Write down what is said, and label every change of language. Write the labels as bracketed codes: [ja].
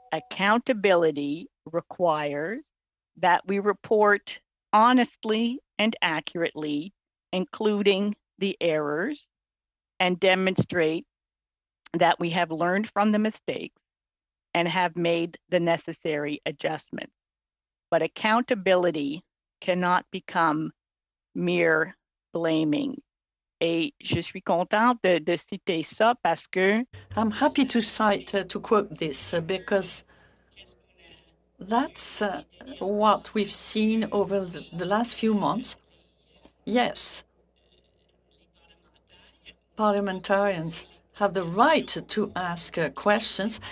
[en] Accountability requires that we report honestly and accurately, including the errors, and demonstrate that we have learned from the mistakes and have made the necessary adjustments. But accountability cannot become mere blaming. [fr] Et je suis contente de citer ça parce que [en] I'm happy to cite, to quote this, because that's what we've seen over the last few months. Yes, parliamentarians have the right to ask questions.